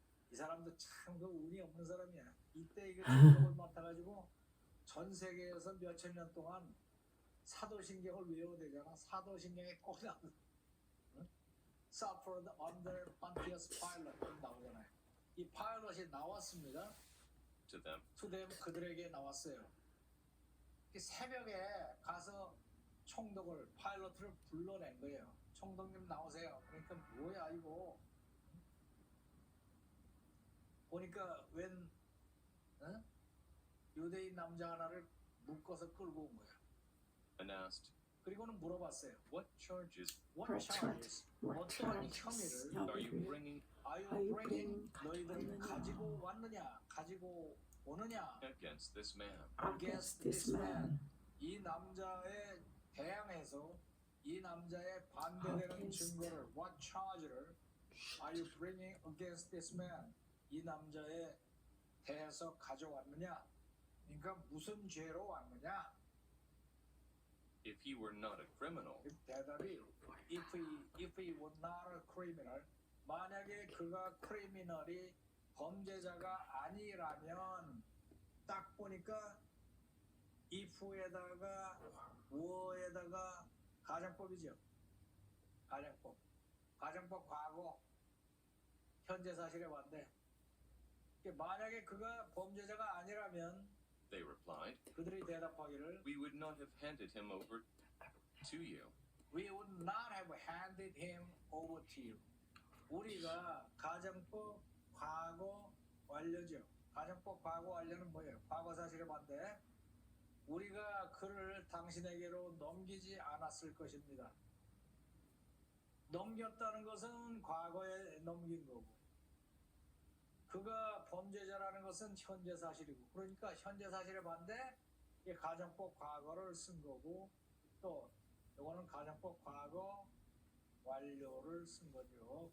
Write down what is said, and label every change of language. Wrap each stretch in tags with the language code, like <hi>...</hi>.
<ko>이 사람도 참 그 운이 없는 사람이야. 이때 이게 총독을 맡아가지고 전 세계에서 몇천 년 동안 사도신경을 외워야 되잖아. 사도신경에 꼭 나오는.</ko> <en>Suffered under Pontius Pilate</en> <ko>나오잖아요. 이 파일럿이 나왔습니다.</ko> <en>To them.</en> <ko>그들에게 나왔어요. 새벽에 가서 총독을 파일럿을 불러낸 거예요. 총독님 나오세요. 그러니까 뭐야 이거? 보니까 웬 유대인 남자 하나를 묶어서 끌고 온 거야.</ko> <en>And asked,</en> <ko>그리고는 물어봤어요.</ko> <en>What charges</en> <ko>어떠한 혐의를</ko> <en>are you bringing</en> <ko>너희들이 가지고 왔느냐, 가지고 오느냐</ko> <en>against this man? against this man.</en> <ko>이 남자에 대항해서 이 남자의 반대되는 증거를</ko> <en>what charge를 are you bringing against this man?</en> <ko>이 남자에 대해서 가져왔느냐? 그러니까 무슨 죄로 왔느냐?</ko> <en>If he were not a criminal,</en> <ko>대답이</ko> <en>if he were not a criminal,</en> <ko>만약에 그가 크리미널이 범죄자가 아니라면 딱 보니까 if에다가 were에다가 가정법이죠. 가정법 과거 현재 사실에 반대. 만약에 그가 범죄자가 아니라면</ko> <en>they replied,</en> <ko>그들이 대답하기를</ko> <en>we would not have handed him over to you. We would not have handed him over to you.</en> <ko>우리가 가정법 과거 완료죠. 가정법 과거 완료는 뭐예요? 과거 사실에 반대. 우리가 그를 당신에게로 넘기지 않았을 것입니다. 넘겼다는 것은 과거에 넘긴 거고, 그가 범죄자라는 것은 현재 사실이고, 그러니까 현재 사실에 반대 가정법 과거를 쓴 거고, 또 이거는 가정법 과거 완료를 쓴 거죠.</ko>